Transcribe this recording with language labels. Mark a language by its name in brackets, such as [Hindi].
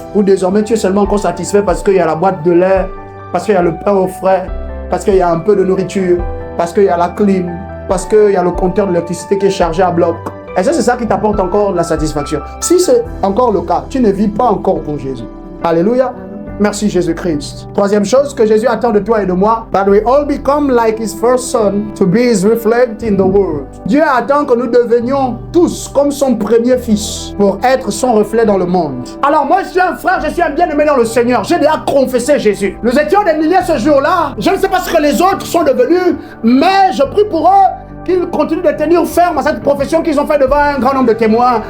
[French] Ou désormais tu es seulement encore satisfait parce qu'il y a la boîte de lait, parce qu'il y a le pain au frais, parce qu'il y a un peu de nourriture, parce qu'il y a la clim, parce qu'il y a le compteur d'électricité qui est chargé à bloc? Est-ce que c'est ça qui t'apporte encore la satisfaction? Si c'est encore le cas, tu ne vis pas encore pour Jésus. Alléluia. Merci Jésus-Christ. Troisième chose que Jésus attend de toi et de moi, [English] that we all become like his first son to be his reflect in the world. [French] Dieu attend que nous devenions tous comme son premier fils pour être son reflet dans le monde. Alors moi je suis un frère, je suis un bien-aimé dans le Seigneur. J'ai déjà confessé Jésus. Nous étions des milliers ce jour-là. Je ne sais pas ce que les autres sont devenus, mais je prie pour eux qu'ils continuent de tenir ferme à cette profession qu'ils ont fait devant un grand nombre de témoins.